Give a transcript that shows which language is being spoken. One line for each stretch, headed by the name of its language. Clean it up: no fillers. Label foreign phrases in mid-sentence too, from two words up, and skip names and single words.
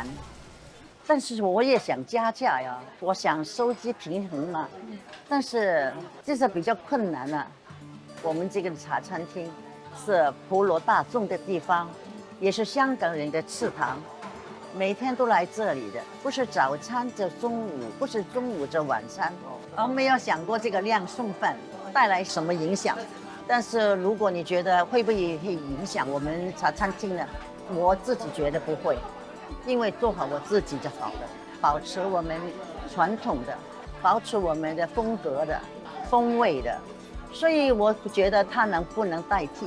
Chinese: 但是我也想加價呀，我想收支平衡嘛，但是這是比較困難了。我們這個茶餐廳是普羅大眾的地方，也是香港人的祠堂，每天都來這裡的，不是早餐就中午，不是中午就晚餐。我沒有想過這個兩餸飯帶來什麼影響，但是如果你覺得會不會影響我們茶餐廳呢？我自己覺得不會。因為做好我自己就好了，保持我們傳統的，保持我們的風格的、風味的，所以我覺得它不能代替。